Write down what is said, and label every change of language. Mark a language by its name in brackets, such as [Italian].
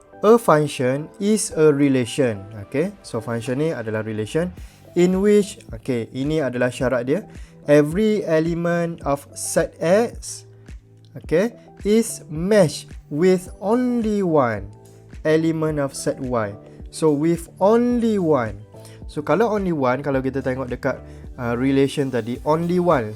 [English] A function is a relation. [Malay] So function ni adalah [English] relation in which, [Malay] ini adalah syarat dia. [English] Every element of set X, is matched with only one element of set Y. So with only one. So kalau only one, [Malay] kalau kita tengok dekat relation tadi, [English] only one.